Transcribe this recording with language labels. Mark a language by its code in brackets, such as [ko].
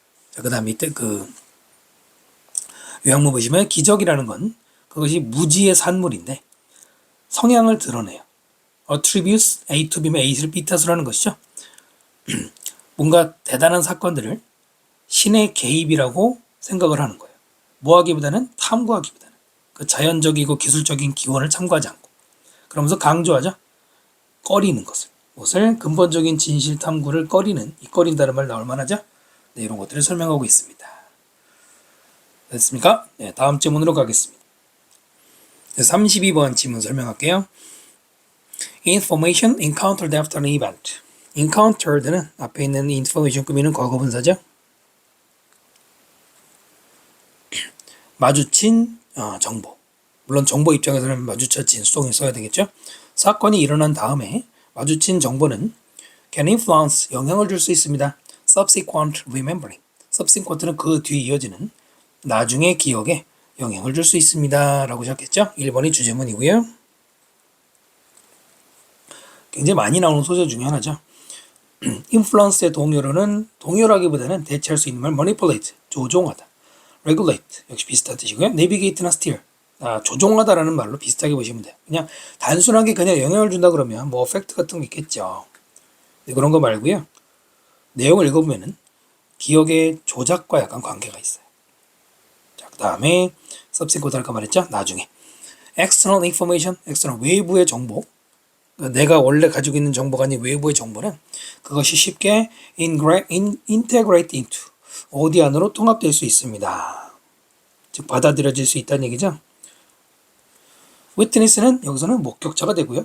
[ko] 자, 그 다음 밑에 요약문 보시면 기적이라는 건 그것이 무지의 산물인데 성향을 드러내요. attributes A to B면 A를 B 탓을 하는 것이죠. 뭔가 대단한 사건들을 신의 개입이라고 생각을 하는 거예요. 뭐하기보다는 탐구하기보다는 그 자연적이고 기술적인 기원을 참고하지 않고 그러면서 강조하죠. 꺼리는 무엇을 근본적인 진실 탐구를 꺼리는 이 꺼린다는 말 나올 만하죠. 네, 이런 것들을 설명하고 있습니다. 됐습니까? 네, 다음 질문으로 가겠습니다. 32번 질문 설명할게요. [en] Information encountered after an event. [ko] encountered는 앞에 있는 information 꾸미는 과거분사죠. 마주친 정보. 물론 정보 입장에서는 마주쳤진 수동을 써야 되겠죠. 사건이 일어난 다음에 마주친 정보는 can influence 영향을 줄 수 있습니다. [en] subsequent remembering. [ko] subsequent는 그 뒤에 이어지는 나중의 기억에 영향을 줄 수 있습니다. 라고 하셨겠죠? 1번이 주제문이고요. 굉장히 많이 나오는 소재 중에 하나죠. influence의 동요라기보다는 대체할 수 있는 말 manipulate, 조종하다. regulate, 역시 비슷한 뜻이고요. navigate나 steer, 조종하다라는 말로 비슷하게 보시면 돼요. 그냥 단순하게 그냥 영향을 준다 그러면 뭐 effect 같은 거 있겠죠. 그런 거 말고요. 내용을 읽어보면은 기억의 조작과 약간 관계가 있어요. 자, 그 다음에 subsequent 할까 말했죠? 나중에. external information, external 외부의 정보. 내가 원래 가지고 있는 정보가 아닌 외부의 정보는 그것이 쉽게 integrate into 어디 안으로 통합될 수 있습니다. 즉 받아들여질 수 있다는 얘기죠. witness는 여기서는 목격자가 되고요.